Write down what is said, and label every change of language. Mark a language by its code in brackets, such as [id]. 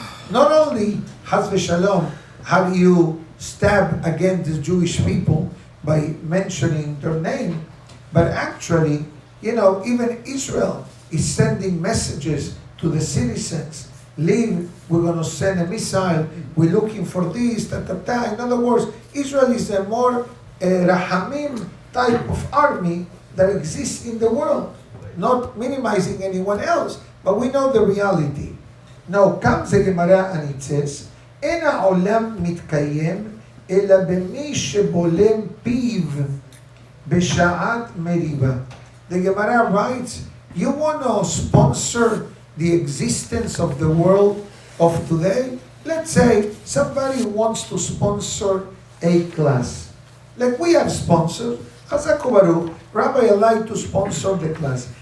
[en] Not only, Haz v'shalom, how do you stab against the Jewish people by mentioning their name, but actually, even Israel is sending messages to the citizens. Leave, we're going to send a missile, we're looking for this, In other words, Israel is a more rahamim type of army that exists in the world. Not minimizing anyone else, but we know the reality. [he] Now comes the Gemara and it says, אין העולם מתקיים אלא במי שבולם פיו בשעת מריבה. [en] The Gemara writes, you want to sponsor the existence of the world of today? Let's say somebody wants to sponsor a class. Like we have sponsored, Chazak Baruch, Rabbi, I like to sponsor the class.